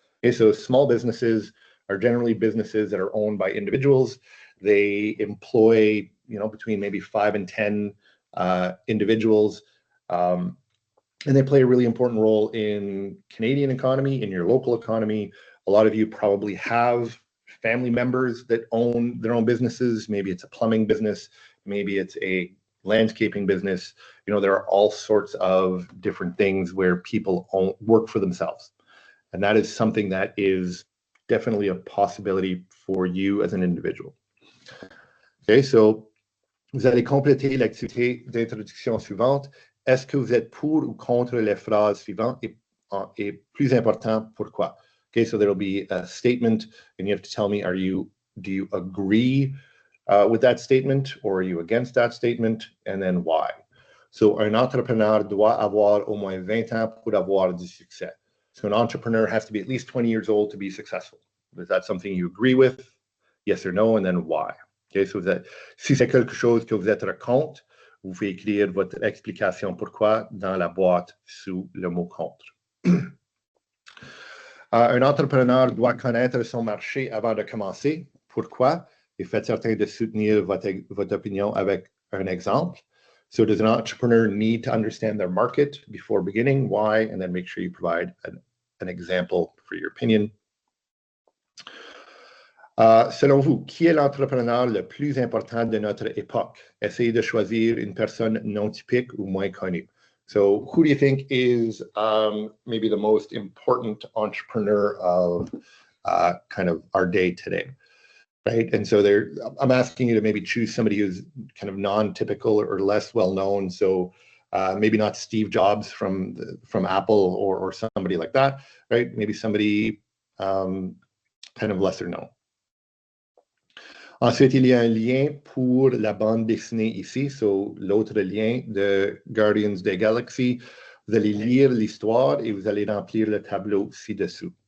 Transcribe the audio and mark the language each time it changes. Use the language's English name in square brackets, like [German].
[English] Okay, so small businesses are generally businesses that are owned by individuals. They employ, between maybe 5 and 10 individuals. And they play a really important role in Canadian economy, in your local economy. A lot of you probably have family members that own their own businesses. Maybe it's a plumbing business. Maybe it's a landscaping business. There are all sorts of different things where people work for themselves. And that is something that is definitely a possibility for you as an individual. [French] Okay, so vous allez compléter l'activité d'introduction suivante. est-ce que vous êtes pour ou contre les phrases suivantes et plus important, pourquoi? [English] Okay, so there'll be a statement and you have to tell me, do you agree with that statement or are you against that statement, and then why? [French] So un entrepreneur doit avoir au moins 20 ans pour avoir du succès. [English] So an entrepreneur has to be at least 20 years old to be successful. Is that something you agree with? Yes or no, and then why? [French] Okay, so si c'est quelque chose que vous êtes contre, vous pouvez écrire votre explication pourquoi dans la boîte sous le mot contre. Un entrepreneur doit connaître son marché avant de commencer. Pourquoi? Et faites certain de soutenir votre opinion avec un exemple. [English] So does an entrepreneur need to understand their market before beginning? Why? And then make sure you provide an example for your opinion. [French] Selon vous, qui est l'entrepreneur le plus important de notre époque? Essayez de choisir une personne non typique ou moins connue. [English] So who do you think is maybe the most important entrepreneur of kind of our day today, right? And so I'm asking you to maybe choose somebody who's kind of non-typical or less well-known. So maybe not Steve Jobs from Apple or somebody like that, right? Maybe somebody kind of lesser known. [French] Ensuite, il y a un lien pour la bande dessinée ici. So, l'autre lien de Guardians of the Galaxy. Vous allez lire l'histoire et vous allez remplir le tableau ci-dessous.